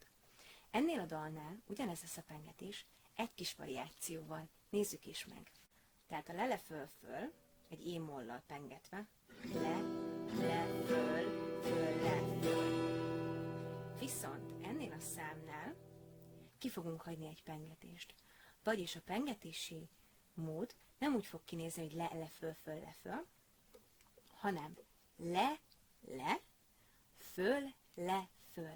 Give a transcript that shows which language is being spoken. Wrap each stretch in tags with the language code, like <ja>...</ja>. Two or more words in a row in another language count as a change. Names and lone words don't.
<hu>Ennél a dalnál ugyanez lesz a pengetés egy kis variációval. Nézzük is meg. Tehát a le-le-föl-föl egy e-mollal pengetve le-le-föl-föl-le-föl. Viszont ennél a számnál ki fogunk hagyni egy pengetést. Vagyis a pengetési mód nem úgy fog kinézni, hogy le-le-föl-föl-le-föl, hanem le-le, föl-le-föl.</hu>